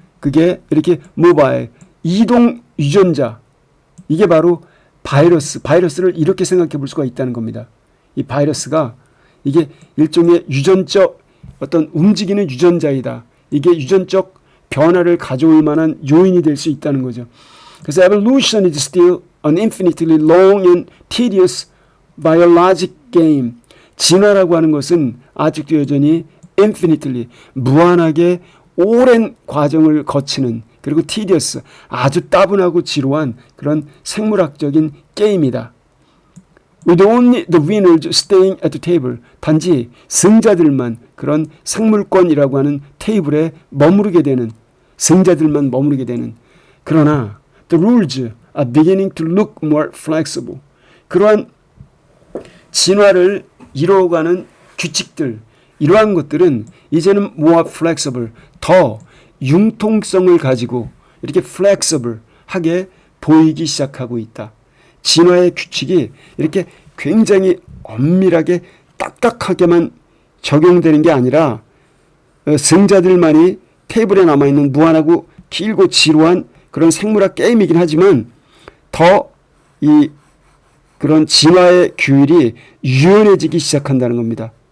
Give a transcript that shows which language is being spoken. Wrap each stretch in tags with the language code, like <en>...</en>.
<ko>그게 이렇게 모바일, 이동 유전자. 이게 바로 바이러스를 이렇게 생각해 볼 수가 있다는 겁니다. 이 바이러스가 이게 일종의 유전적 어떤 움직이는 유전자이다. 이게 유전적 변화를 가져올 만한 요인이 될 수 있다는 거죠.</ko> <en>그래서 evolution is still an infinitely long and tedious biologic game.</en> <ko>진화라고 하는 것은 아직도 여전히 infinitely, 무한하게 오랜 과정을 거치는, 그리고 tedious, 아주 따분하고 지루한 그런 생물학적인 게임이다.</ko> <en>With only the winners staying at the table.</en> <ko>단지 승자들만 그런 생물권이라고 하는 테이블에 머무르게 되는, 승자들만 머무르게 되는.</ko> <en>그러나 the rules are beginning to look more flexible.</en> <ko>그러한 진화를 이루어가는 규칙들, 이러한 것들은 이제는 more flexible, 더 융통성을 가지고 이렇게 flexible하게 보이기 시작하고 있다. 진화의 규칙이 이렇게 굉장히 엄밀하게 딱딱하게만 적용되는 게 아니라 승자들만이 테이블에 남아있는 무한하고 길고 지루한 그런 생물학 게임이긴 하지만 더 이 그런 진화의 규율이 유연해지기 시작한다는 겁니다.</ko>